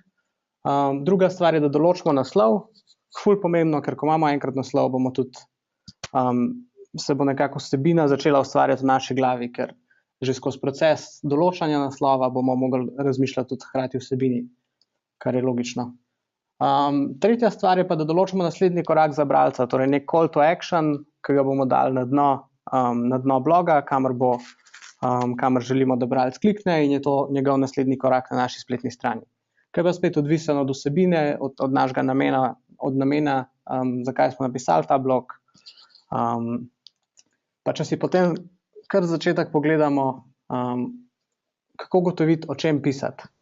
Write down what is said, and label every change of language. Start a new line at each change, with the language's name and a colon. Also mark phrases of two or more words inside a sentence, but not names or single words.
Slovenian: Druga stvar je, da določimo naslov. Ful pomembno, ker ko imamo enkrat naslov, bomo tudi se bo nekako vsebina začela ustvarjati v naši glavi, ker že skozi proces določanja naslova bomo mogli razmišljati tudi hkrati vsebini, kar je logično. Tretja stvar je pa, da določimo naslednji korak za bralca, torej nek
English: call to action,
Slovenian: ki ga bomo dali na dno bloga, kamor želimo, da bralec klikne, in je to njegov naslednji korak na naši spletni strani. Kaj pa spet odvisno od vsebine, od našega namena, zakaj smo napisali ta blog. Pa če si potem kar začetek pogledamo, kako ugotoviti, o čem pisati.